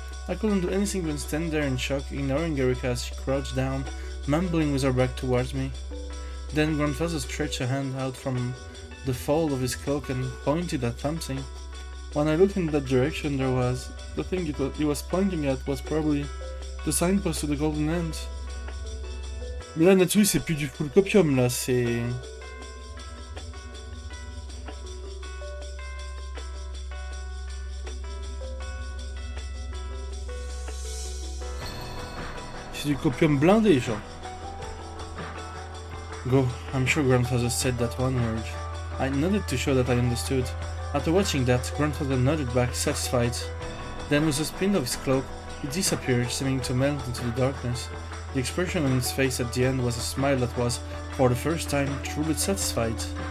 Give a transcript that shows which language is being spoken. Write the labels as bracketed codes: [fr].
[en] I couldn't do anything but stand there in shock, ignoring Erika as she crouched down, mumbling with her back towards me. Then grandfather stretched a hand out from the fold of his cloak and pointed at something. When I looked in that direction, the thing he was pointing at was probably the signpost to the Golden End. [fr] Mais là, Natsui, c'est plus du full copium, là, c'est... C'est du copium blindé, genre. [en] Go, I'm sure grandfather said that one word. I nodded to show that I understood. After watching that, grandfather nodded back, satisfied. Then, with a spin of his cloak, he disappeared, seeming to melt into the darkness. The expression on his face at the end was a smile that was, for the first time, truly satisfied.